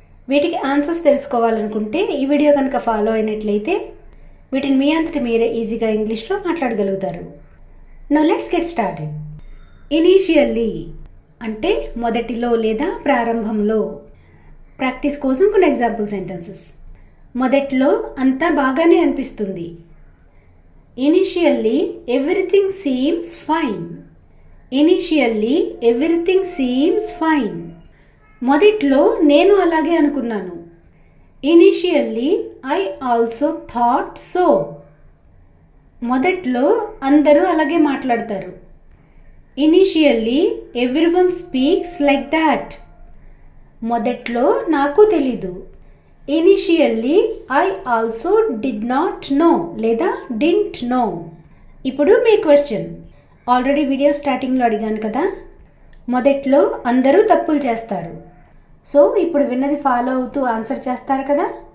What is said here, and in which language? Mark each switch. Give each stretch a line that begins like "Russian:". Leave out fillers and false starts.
Telugu: వీటికి ఆన్సర్స్ తెలుసుకోవాలనుకుంటే ఈ వీడియో కనుక ఫాలో అయినట్లయితే వీటిని మీ అంతటి మీరే ఈజీగా ఇంగ్లీష్లో మాట్లాడగలుగుతారు.
English: Now let's get started.
Telugu: Initially అంటే మొదటిలో లేదా ప్రారంభంలో. ప్రాక్టీస్ కోసం కొన్ని ఎగ్జాంపుల్ సెంటెన్సెస్. మొదట్లో అంతా బాగానే అనిపిస్తుంది.
English: Initially, everything seems fine. Initially, everything seems fine.
Telugu: మొదట్లో నేను అలాగే అనుకున్నాను.
English: Initially, I also thought so.
Telugu: మొదట్లో అందరూ అలాగే మాట్లాడతారు.
English: Initially, everyone speaks like that.
Telugu: మొదట్లో నాకు తెలీదు.
English: Initially I also did not know లేదా didn't know.
Telugu: ఇప్పుడు మీ క్వశ్చన్. ఆల్రెడీ వీడియో స్టార్టింగ్లో అడిగాను కదా, మొదట్లో అందరూ తప్పులు చేస్తారు. సో ఇప్పుడు విన్నది ఫాలో అవుతూ ఆన్సర్ చేస్తారు కదా.